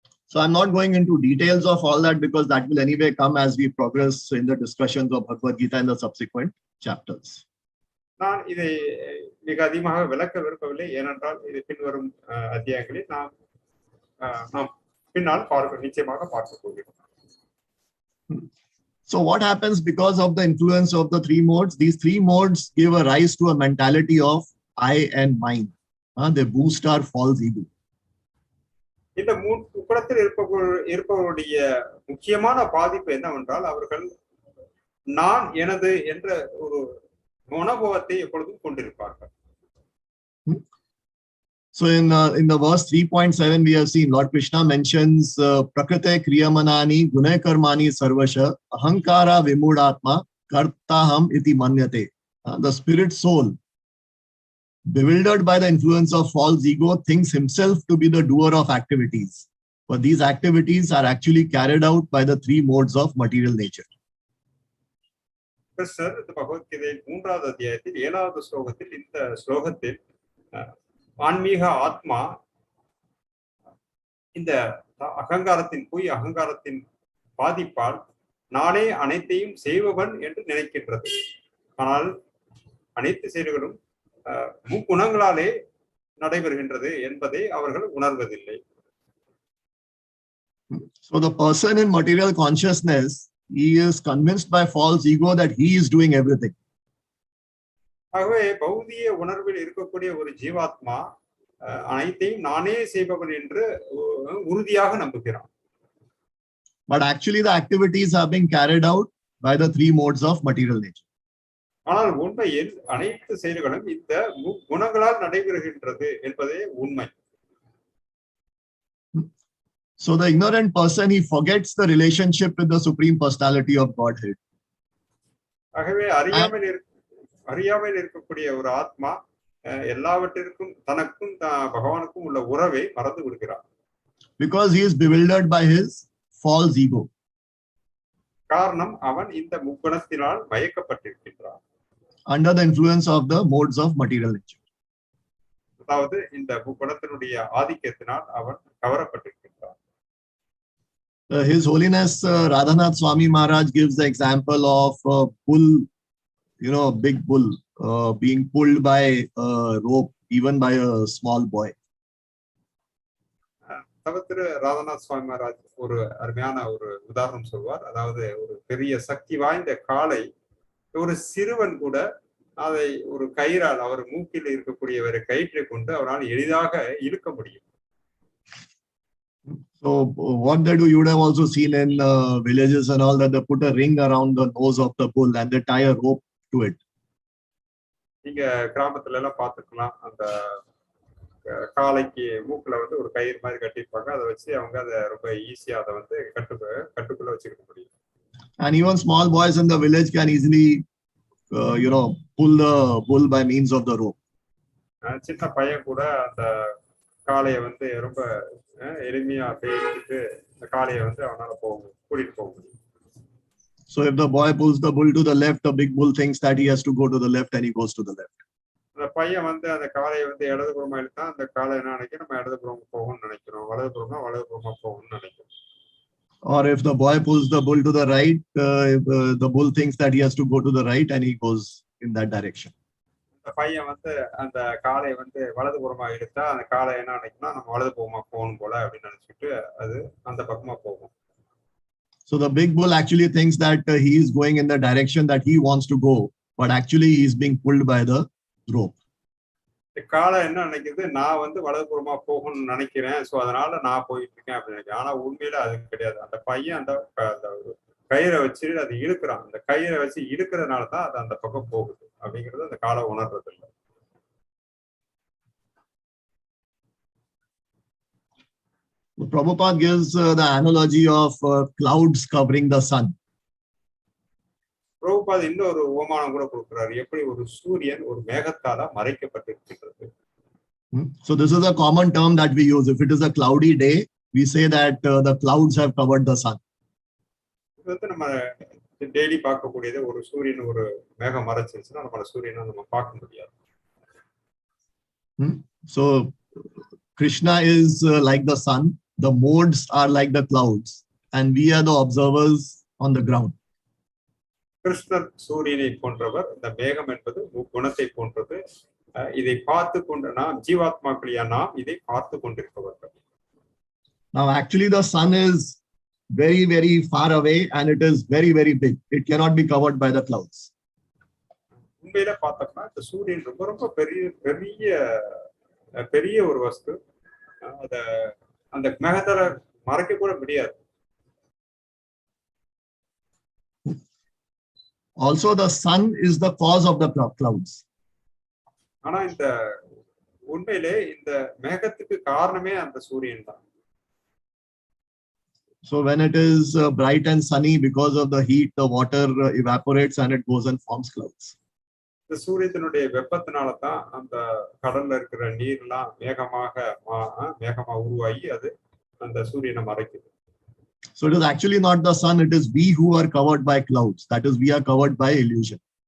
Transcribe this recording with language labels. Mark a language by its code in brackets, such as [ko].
[en] So I'm not going into details of all that because that will anyway come as we progress in the discussions of Bhagavad Gita in the subsequent chapters. [ta] நான் இதை மிக அதிகமாக விளக்க விரும்பவில்லை, ஏனென்றால் இது பின்வரும் அத்தியாயங்களில் நாம் பின்னால் நிச்சயமாக பார்க்க போகிறோம். [en] So what happens because of the influence of the three modes? These three modes give a rise to a mentality of I and mine. They boost our false ego. [ta] இந்த குணத்தில் இருப்பவருடைய முக்கியமான பாதிப்பு என்னவென்றால் அவர்கள் நான் எனது என்ற ஒரு மனோபாவத்தை எப்பொழுதும் கொண்டிருப்பார்கள். [en] So in the verse 3.7 we have seen Lord Kṛṣṇa mentions [sa] prakrite kriyamanani guṇa-karmani sarvasha ahankara vimudatma kartaham iti manyate. [en] The spirit soul, bewildered by the influence of false ego, thinks himself to be the doer of activities, but these activities are actually carried out by the three modes of material nature. [ta] கிருஷ்ணர் இந்த பகவத்கீதை 3வது அத்தியாயத்தில் 7வது ஸ்லோகத்தில் இந்த ஸ்லோகத்தில் ஆன்மீக ஆத்மா இந்த அகங்காரத்தின் பாதிப்பால் நானே அனைத்தையும் செய்பவன் என்று நினைக்கின்றது. ஆனால் அனைத்து செயல்களும் முக்குணங்களாலே நடைபெறுகின்றது என்பதை அவர்கள் உணர்வதில்லை. [en] So the person in material consciousness, he is convinced by false ego that he is doing everything. [ta] ஆகவே பௌதிக உணர்வில் இருக்கக்கூடிய ஒரு ஜீவாத்மா அனைத்தையும் நானே செய்பவன் என்று உறுதியாக நம்புகிறான். [en] But actually the activities are being carried out by the three modes of material nature. [ta] ஆனால் உண்மையில் அனைத்து செயல்களும் இந்த குணங்களால் நடைபெறுகின்றது என்பதே உண்மை. [en] So the ignorant person, he forgets the relationship with the Supreme Personality of Godhead. [ta] ஆகவே அறியாமல் இருக்கக்கூடிய ஒரு ஆத்மா எல்லாவற்றிற்கும் தனக்கும் பகவானுக்கும் உள்ள உறவை மறந்து விடுகிறார். [en] Because he is bewildered by his false ego. [ta] காரணம் அவன் இந்த முக்குணத்தினால் மயக்கப்பட்டிருக்கின்றான். [en] Under the influence of the modes of material nature. [ta] அதாவது இந்த முக்குணத்தினுடைய ஆதிக்கத்தினால் அவன் கவரப்பட்டிருக்கின்றான். [en] His Holiness Radhanath Swami Maharaj gives the example of a bull, a big bull being pulled by a rope, even by a small boy. [ta] தவத்திரு ராதநாத் சுவாமி மகாராஜ் ஒரு அருமையான ஒரு உதாரணம் சொல்வார். அதாவது ஒரு பெரிய சக்தி வாய்ந்த காளை ஒரு சிறுவன் கூட அதை ஒரு கயிறால் அவர் மூக்கில் இருக்கக்கூடியவரை கயிற்றை கொண்டு அவரால் எளிதாக இழுக்க முடியும். [en] So what they do, you would have also seen in villages and all that they put a ring around the nose of the bull and they tie a rope to it. [ta] நீங்க கிராமத்துல எல்லாம் பார்த்துக்கலாம், அந்த காளைக்கு மூக்குல ஒரு கயிறு மாதிரி கட்டிருப்பாங்க. அதை வச்சு அவங்க அதை ரொம்ப ஈஸியா அதை கட்டுக்குள்ள வச்சுக்க முடியும். [en] And even small boys in the village can easily pull the bull by means of the rope. [ta] சின்ன பையன் கூட அந்த காளையை ரொம்ப எளிமையா பேசிட்டு இந்த காளையை அவனால கூட்டிட்டு போக முடியும். [en] So if the boy pulls the bull to the left, the big bull thinks that he has to go to the left and he goes to the left. [ta] அந்த பையன் அந்த காளையை இடதுபுறமா இழுத்தா அந்த காளை என்ன நினைக்கும், நம்ம இடதுபுறம் போகணும்னு நினைக்கிறோம், வலதுபுறமா போகணும்னு நினைக்கிறோம். [en] Or if the boy pulls the bull to the right, the bull thinks that he has to go to the right and he goes in that direction. [ta] அந்த பையன் அந்த காளை வலதுபுறமா இழுத்தா அந்த காளை என்ன நினைக்கும்னா நம்ம வலதுபுறமா போகணும் போல அப்படின்னு நினைச்சிட்டு அது அந்த பக்கமா போகும். [en] So the big bull actually thinks that he is going in the direction that he wants to go, but actually he is being pulled by the rope. [ta] காளை என்ன நினைக்குது, நான் வந்து வலதுபுறமா போகணும்னு நினைக்கிறேன், சோ அதனால நான் போயிட்டு இருக்கேன் அப்படின்னு நினைக்கிறேன். ஆனா உண்மையில அது கிடையாது. அந்த பையன் அந்த கயிறை வச்சு அது இழுக்கிறான். அந்த கயிறை வச்சு இழுக்கிறதுனால தான் அது அந்த பக்கம் போகுது அப்படிங்கிறது அந்த காளை உணர்றது இல்லை. [en] Prabhupada gives the analogy of clouds covering the sun. [ta] Prabhupad இன்னொரு உவமானம் கூட கொடுக்கிறார், எப்படி ஒரு சூரியன் ஒரு மேகத்தால மறைக்கப்பட்டிருக்கிறது. [en] So this is a common term that we use. If it is a cloudy day, we say that the clouds have covered the sun. [ta] இது வந்து நம்ம டெய்லி பார்க்கக்கூடியது. ஒரு சூரியன் ஒரு மேகம் மறைச்சிருச்சுன்னா நம்மள சூரியனை நம்ம பார்க்க முடியாது. [en] So Krishna is like the sun, the modes are like the clouds, and we are the observers on the ground. [ta] கிருஷ்ணர் சூரியனை போன்றவர், இந்த மேகம் என்பது குணத்தை போன்றது. இதை பார்த்து கொண்டு நாம் ஜீவாத்மாக்களியா நாம் இதை பார்த்து கொண்டிருப்பவர்கள். [en] Now actually the sun is very very far away and it is very very big. It cannot be covered by the clouds. [ta] உண்மையில பார்த்தோம்னா இந்த சூரியன் ரொம்ப ரொம்ப பெரிய பெரிய பெரிய ஒரு வஸ்து. அந்த மேகத்தால மறைக்க கூட முடியாது. [en] Also the sun is the cause of the clouds. [ta] ஆனா இந்த உண்மையிலே இந்த மேகத்துக்கு காரணமே அந்த சூரியன் தான். [en] So when it is bright and sunny, because of the heat, the water evaporates and it goes and forms clouds. [ta] இந்த சூரியத்தினுடைய வெப்பத்தினால தான் அந்த கடல்ல இருக்கிற நீர்லாம் மேகமா உருவாகி அது அந்த சூரியனை மறைக்குது. [en] So it is actually not the sun, it is we who are covered by clouds. That is, we are covered by illusion.